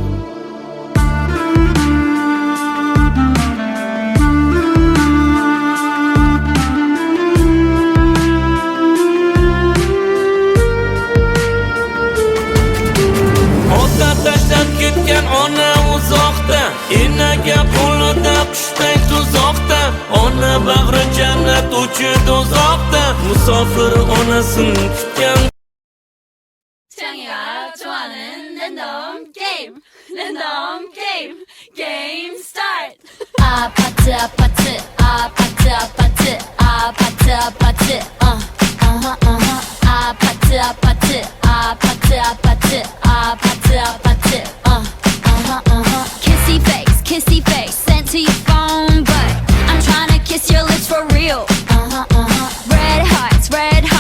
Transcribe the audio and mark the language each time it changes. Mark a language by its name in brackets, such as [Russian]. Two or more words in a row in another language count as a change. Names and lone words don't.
[Uzbek] Ketgan ona uzoqda, enaga qo'lida qushday tuzoqda, ona bag'ri jannat uchi do'zaxda, musofir onasin kutgan. [Korean] 창이가 좋아하는 랜덤 게임, 랜덤 게임, 게임 스타트. 아파트 아파트 아파트 아파트 아파트 아파트 아파트 아파트 아파트 아파트 아파트 아파트 [English] kissy face sent to your phone, but I'm trying to kiss your lips for real. Red hearts, red